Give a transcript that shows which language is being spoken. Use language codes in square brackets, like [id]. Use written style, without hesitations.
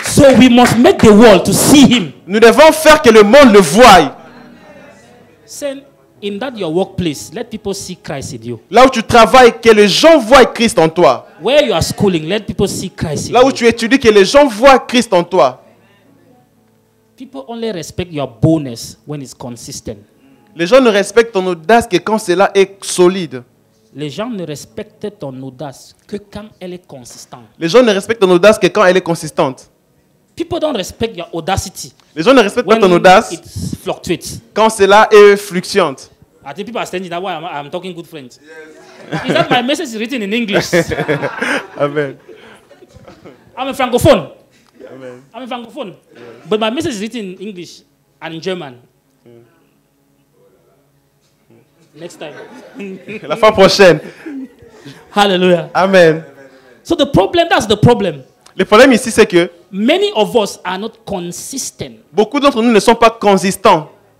[en] So we must make the world to see him. [fr] Nous devons faire que le monde le voie. [en] Send in that your workplace, let people see Christ in you. [fr] Là où tu travailles, que les gens voient Christ en toi. [en] Where you are schooling, let people see Christ in you. [fr] Là où tu étudies, que les gens voient Christ en toi. [en] People only respect your boldness when it's consistent. [fr] Les gens ne respectent ton audace que quand cela est solide. Les gens ne respectent ton audace que quand elle est consistante. Les gens ne respectent ton audace que quand elle est consistante. [en] People don't respect your audacity. [fr] Les gens ne respectent pas ton audace [en] it fluctuates. [fr] Quand cela est fluctuante. [en] I think people are standing that way. I'm talking good French. Is that my message is written in English? Amen. I'm a francophone. Amen. I'm a francophone. Yeah. But my message is written in English and in German. Yeah. Next time. [fr] La fois prochaine. Hallelujah. Amen. [en] So the problem, that's the problem. [fr] Le problème ici, c'est que [en] many of us are not consistent. [fr] Beaucoup d'entre nous ne sont pas constants.